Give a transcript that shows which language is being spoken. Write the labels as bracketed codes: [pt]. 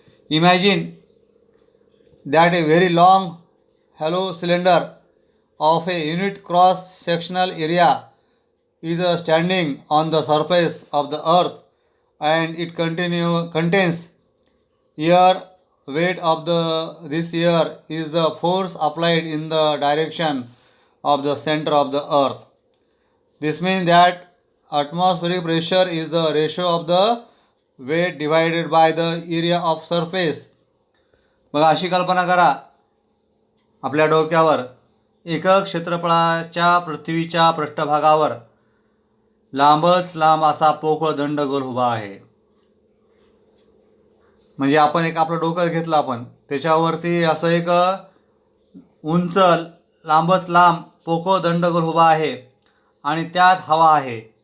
[en] Imagine that a very long hollow cylinder of a unit cross sectional area is standing on the surface of the earth and it contains air. Weight of this air is the force applied in the direction of the center of the earth. This means that atmospheric pressure is the ratio of the weight divided by the area of surface. [mr] बघा, अशी कल्पना करा, आपल्या डोक्यावर एकक क्षेत्रफळाच्या पृथ्वीच्या पृष्ठभागावर लांबच लांब असा पोकळ दंडगोल उभा आहे. म्हणजे आपण एक आपलं डोकं घेतलं, आपण त्याच्यावरती असं एक उंच लांबच लांब पोकळ दंडगोल उभा आहे आणि त्यात हवा आहे.